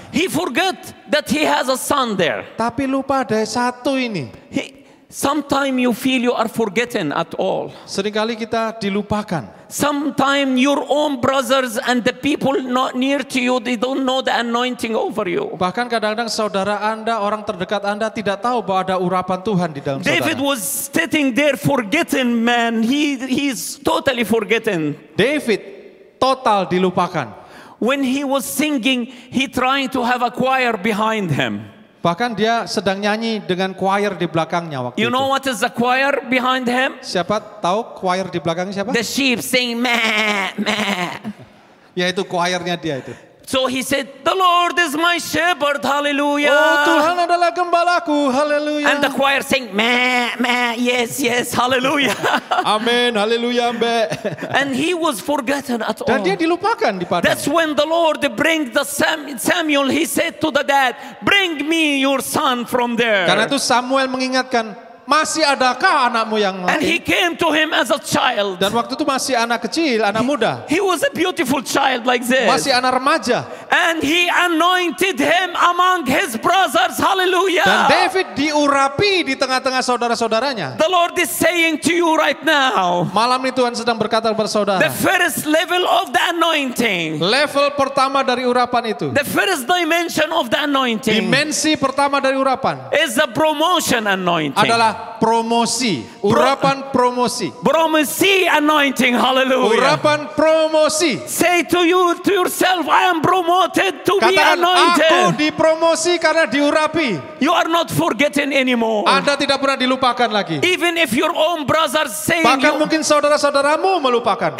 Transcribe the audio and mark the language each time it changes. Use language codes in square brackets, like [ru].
[en] He forgot that he has a son there. [id] Tapi lupa ada satu ini. [en] Sometimes you feel you are forgotten at all. [id] Seringkali kita dilupakan. [en] Sometimes your own brothers and the people not near to you, they don't know the anointing over you. [id] Bahkan kadang-kadang saudara Anda, orang terdekat Anda tidak tahu bahwa ada urapan Tuhan di dalam [en] David [id] saudara. [en] was sitting there forgetting, man. He's totally forgetting. [id] David total dilupakan. [en] When he was singing, he trying to have a choir behind him. [id] Bahkan dia sedang nyanyi dengan choir di belakangnya waktu [en] You [id] itu. [en] know what is the choir behind him? [id] Siapa tahu choir di belakangnya siapa? [en] The sheep saying meh, meh. [id] Yaitu choirnya dia itu. [en] So he said, the Lord is my shepherd, hallelujah. [id] Oh Tuhan adalah gembalaku, haleluya. [en] And the choir saying meh, meh, yes, yes, hallelujah. [id] Amin, haleluya, Mbak. [en] And he was forgotten at all. [id] Dan dia dilupakan di padang. [en] That's when the Lord bring the Samuel, he said to the dad, bring me your son from there. [id] Karena itu Samuel mengingatkan, masih adakah anakmu yang [en] And he [id] lain? [en] came to him as a child. [id] Dan waktu itu masih anak kecil, anak muda. [en] He was a beautiful child like this. [id] Masih anak remaja. [en] And he anointed him among his brothers. Hallelujah. [id] Dan David diurapi di tengah-tengah saudara-saudaranya. [en] The Lord is saying to you right now, [id] Malam ini Tuhan sedang berkata kepada saudara. [en] the first level of the anointing, [id] Level pertama dari urapan itu. [en] the first dimension of the anointing [id] Dimensi pertama dari urapan [en] is the promotion anointing. [id] adalah adalah promosi, urapan promosi. [en] Promosi anointing, hallelujah. [id] Urapan promosi. [en] Say to yourself, I am promoted to be [id] Katakan, aku [en] anointed. [id] dipromosi karena diurapi. [en] You are not forgotten anymore. [id] Anda tidak pernah dilupakan lagi. [en] Even if your own brothers saying [id] Bahkan [en] you, [id] mungkin saudara-saudaramu melupakan.